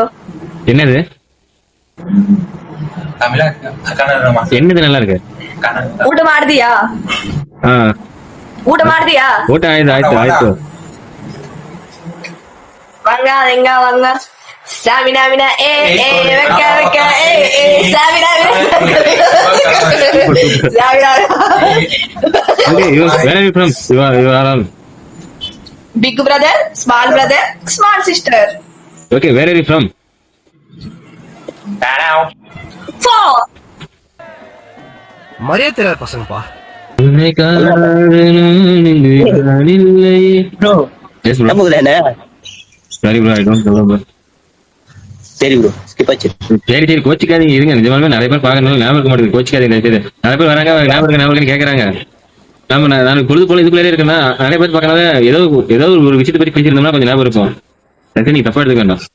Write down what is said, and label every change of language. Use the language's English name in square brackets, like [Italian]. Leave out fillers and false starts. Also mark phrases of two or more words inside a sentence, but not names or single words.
[Tamil] என்னது என்னது நல்லா இருக்கு? [Kannada] ಊಟ ಮಾಡಿದ್ಯಾ? ಊಟ ಮಾಡಿದ್ಯಾ? ಊಟ ಆಯ್ತು. [Tamil] வாங்க எங்க வாங்க. ஸ்டாமினா ஏ ஏ வெக்க வெக்க ஏ ஏ ஸ்டாமினா. [English] Okay, where are you from? You are all. Big brother, small sister. Okay, where are you from? Four. [Tamil] மரியாதை தெரியாத பசங்கப்பா. [English] Bro, yes bro. Sorry bro, I don't know bro. [Tamil] சரி ப்ரோ, ஸ்கிப் ஆச்சு. சரி கோச்சிக்காதீங்க, இருங்க. நிஜமாலுமே நிறைய பேர் பார்க்கணும், ஞாபகம் இருக்க மாட்டேங்குது. கோச்சிக்காதீங்க. நிறைய பேர் வராங்க, ஞாபகம் கேட்கறாங்க. நான் பொழுது போல இதுக்குள்ளே இருக்கேன்னா நிறைய பேர் பார்க்கணும். ஏதோ ஒரு விஷயத்தை பற்றி பேசியிருந்தோம்னா கொஞ்சம் ஞாபகம் இருக்கும். சரி, நீ தப்பா எடுத்துக்க வேண்டாம்.